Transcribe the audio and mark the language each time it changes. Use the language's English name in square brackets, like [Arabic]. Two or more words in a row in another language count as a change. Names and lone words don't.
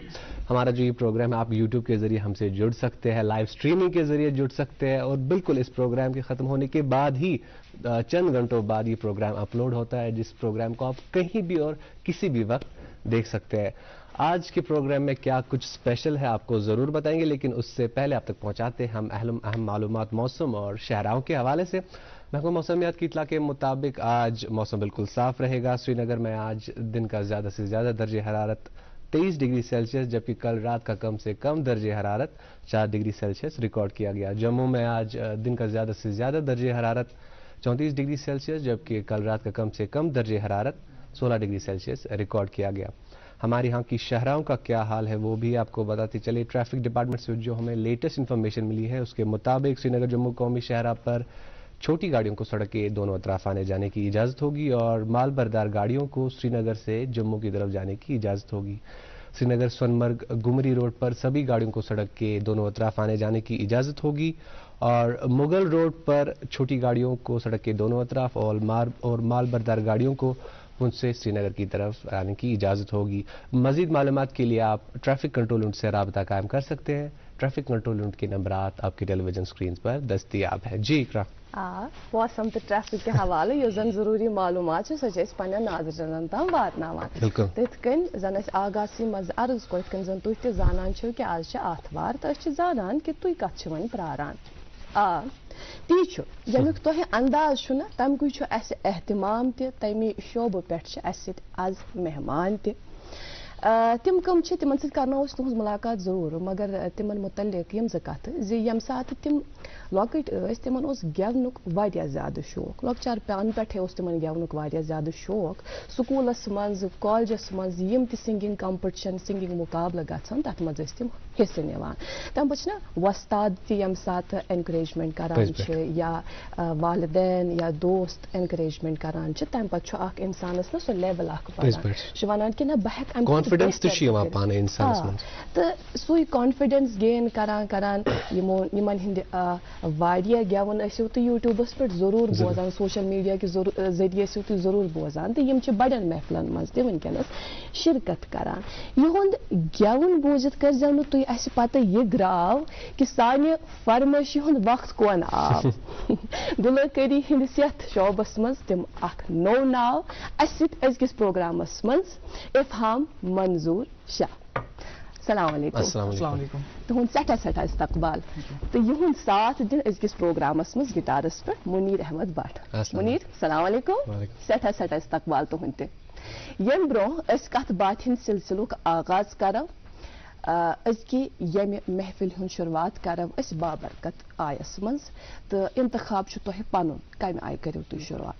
[Urdu] ہمارا جو یہ پروگرام ہے آپ یوٹیوب کے ذریعے ہم سے جڑ سکتے ہیں لائیو اسٹریمنگ کے ذریعے جڑ سکتے ہیں اور بالکل اس پروگرام کے ختم ہونے کے بعد ہی چند گھنٹوں بعد یہ پروگرام اپلوڈ ہوتا ہے جس پروگرام کو آپ کہیں بھی اور کسی بھی وقت دیکھ سکتے ہیں. آج کے پروگرام میں کیا کچھ اسپیشل ہے آپ کو ضرور بتائیں گے لیکن اس سے پہلے آپ تک پہنچاتے ہیں ہم اہم معلومات موسم اور شہراؤں کے حوالے سے. محکمہ موسمیات کی اطلاع کے مطابق آج موسم بالکل صاف رہے گا. سری نگر میں آج دن کا زیادہ سے زیادہ درجہ حرارت 23 [English] degree Celsius [Urdu] جبکہ کل رات کا کم سے کم درجہ حرارت 4 [English] degree Celsius [Urdu] ریکارڈ کیا گیا. جموں میں آج دن کا زیادہ سے زیادہ درجہ حرارت 34 [English] degree Celsius [Urdu] جبکہ کل رات کا کم سے کم درجہ حرارت 16 [English] degree Celsius [Urdu] ریکارڈ کیا گیا. ہمارے یہاں کی شہراؤں کا کیا حال ہے وہ بھی آپ کو بتاتے چلے. [English] traffic department [Urdu] سے جو ہمیں [English] latest information [Urdu] ملی ہے اس کے مطابق سری نگر جموں قومی شاہراہ پر چھوٹی گاڑیوں کو سڑک کے دونوں اطراف آنے جانے کی اجازت ہوگی اور مال بردار گاڑیوں کو سری نگر سے جموں کی طرف جانے کی اجازت ہوگی. سری نگر سونمرگ گمری روڈ پر سبھی گاڑیوں کو سڑک کے دونوں اطراف آنے جانے کی اجازت ہوگی اور مغل روڈ پر چھوٹی گاڑیوں کو سڑک کے دونوں اطراف اور مال بردار گاڑیوں کو ان سے سری نگر کی طرف آنے کی اجازت ہوگی. مزید معلومات کے لیے آپ [English] traffic control unit [Urdu] سے رابطہ قائم کر سکتے ہیں. [English] traffic control unit [Urdu] کے نمبرات آپ کی [English] television screen [Urdu] پر دستیاب ہے. جی اقرا. [Kashmiri] موسم تو [Urdu] ٹریفک کے حوالے [Kashmiri] یس زن ضروری معلومات سو پنن ناظرین تام واتناوان تتھ کن زن اس آغاز مز عرض کو کن زن تھی تہ زانان چھو کہ آج آتوار تو اس زانان کہ تھی کت ون پراران تی یمیک تہ انداز چھنا تمکے چھ اس اہتمام تہ تمہ شعبہ پہ اس آز مہمان تہ تم کم تمن ست کرنو تہذ ملاقات ضرور مگر تمن متعلق یم زٕ کتھ زِ یم سات تم لۄکٕٹۍ ٲسۍ تمن اوس گٮ۪ونُک واریاہ زیادٕ شوق لۄکچار پان پٮ۪ٹھے اوس تمن گٮ۪ونُک واریاہ زیادٕ شوق سکوٗلس منٛز کالجس منٛز یم تہِ [English] singing competition [Kashmiri] سِنگِنگ مُقابلہٕ گژھان تتھ منٛز ٲسۍ تم حصہٕ نِوان تمہِ پتہٕ چھِنا وۄستاد تہِ ییٚمہِ ساتہٕ اینکریجمنٹ کران چھِ یا والدین یا دوست اینکریجمنٹ کران چھِ تمہِ پتہٕ چھُ اکھ انسانس نا سُہ لیول اکھ بڑان چھُ ونان کہِ نہ بہٕ ہٮ۪کہٕ کانفیڈنس تہِ چھُ یِوان پانے انسانس منٛز تہٕ سُے کانفیڈنس گین کران کران یمن ہٕنٛدِ واریاہ گٮ۪وُن ٲسِو تُہۍ یوٗٹیوٗبس پٮ۪ٹھ ضروٗر بوزان سوشل میڈیا کہِ ذٔریعہِ ٲسِو تُہۍ ضروٗر بوزان تہٕ یم چھِ بڑٮ۪ن محفلن منٛز تہِ ونکیٚنس شرکت کران یِہُنٛد گٮ۪وُن بوٗزِتھ کٔرزیٚو نہٕ تُہۍ اسہِ پتہٕ یہِ گراو کہِ سانہِ فرمٲیشہِ ہُنٛد وقت کون آو گُلوکٲری ہٕنٛدِس یتھ شعبس منٛز تِم اکھ نوٚو ناو اسہِ سۭتۍ أزکِس پروگرامس منٛز افہام منظور شاہ [Arabic] السلام علیکم السلام علیکم [Kashmiri] تہنٛد سٮ۪ٹھاہ سٮ۪ٹھاہ استقبال تہٕ یِہُنٛد ساتھ دِن أزکِس پروگرامس منٛز گِٹارس پٮ۪ٹھ منیٖر احمد بٹ منیٖر [Arabic] السلام علیکم [Kashmiri] سٮ۪ٹھاہ سٮ۪ٹھاہ استقبال تُہُنٛد تہِ ییٚمہِ برونٛہہ أسۍ کتھ باتھِ ہٕنٛدِ سلسلُک آغاز کرو أزکہِ ییٚمہِ محفِل ہُنٛد شروعات کرو أسۍ بابرکت آیس منٛز تہٕ انتخاب چھُ تۄہہِ پنُن کمہِ آیہِ کٔرِو تُہۍ شروعات